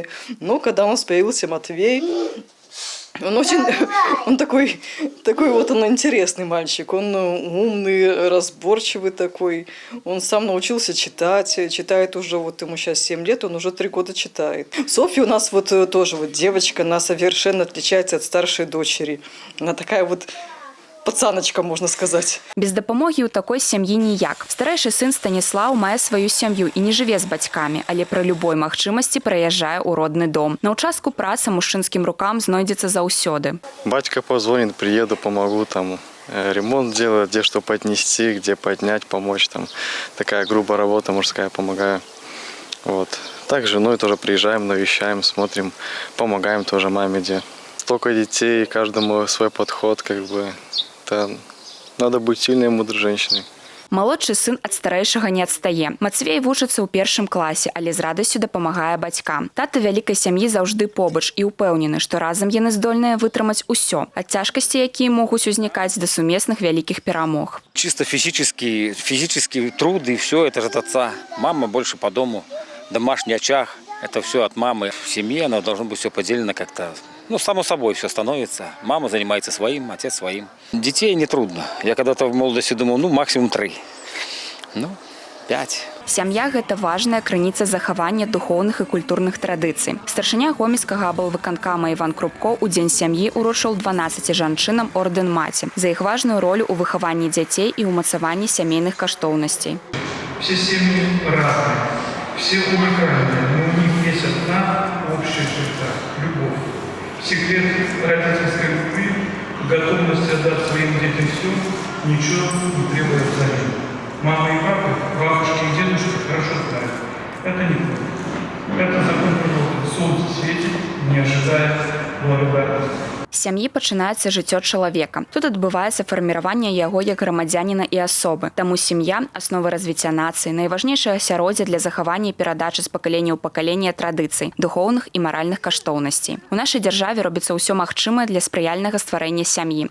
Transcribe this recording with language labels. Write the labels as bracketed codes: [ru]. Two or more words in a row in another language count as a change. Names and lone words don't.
[ru] Но когда у нас появился Матвей, он такой вот он интересный мальчик. Он умный, разборчивый такой. Он сам научился читать. Читает уже, вот ему сейчас 7 лет, он уже 3 года читает. Софья у нас вот тоже вот девочка, она совершенно отличается от старшей дочери. Она такая вот пацаночка, [be] можна сказаць. Без дапамогі ў такой сям'і ніяк. Старэйшы сын Станіслаў мае сваю сям'ю і не жыве з бацькамі, але пры любой магчымасці прыязджае ў родны дом. На ўчастку праца мужчынскім рукам знойдзецца заўсёды. [ru] Батька позвонит, приеду, помогу там ремонт делать, где что поднести, где поднять, помочь там. Такая грубая работа мужская, помогаю. Вот. Так с женой тоже приезжаем, навещаем, смотрим, помогаем тоже маме, где. Столько детей, каждому свой подход, как бы. Надо быць сильной и мудрой женщиной. [be] Малодшы сын ад старэйшага не адстае. Мацвей вучыцца ў 1 класе, але з радасцю дапамагае бацькам. Тата вялікай сям'і заўжды побач і ўпэўнены, што разам яны здольныя вытрымаць усё. Ад цяжкасці, якія могуць узнікаць да сумесных вялікіх перамог. [ru] Чисто физический труд и все, это же от отца. Мама больше по дому, домашний очаг, это все от мамы. В семье оно должно быть все поделено как-то. Само собой все становится. Мама занимается своим, отец своим. Детей не трудно. Я когда-то в молодости думал, максимум 3. 5. [be] Сям'я – гэта важная крыніца захавання духоўных і культурных традыцый. Старшыня гомельскага аблвыканкама Іван Крупко ў Дзень сям'і уручыў 12 жанчынам ордэн маці за іх важную ролю ў выхаванні дзяцей і ўмацаванні сямейных каштоўнасцей. [ru] Все семьи разные, все уникальные, но у них есть одна общая черта – любовь. Секрет родительской любви, готовность отдать своим детям все, ничего не требует взамен. Мама и папа, бабушки и дедушки хорошо знают. Это не так. Это закон природы. Солнце светит, не ожидая благодарности. [be] З сям'і пачынаецца жыццё чалавека. Тут адбываецца фарміраванне яго як грамадзяніна і асобы. Таму сям'я – аснова развіцця нацыі, найважнейшае асяроддзе для захавання і перадачы з пакалення ў пакаленне традыцый, духоўных і маральных каштоўнасцей. У нашай дзяржаве робіцца ўсё магчымае для спрыяльнага стварэння сям'і.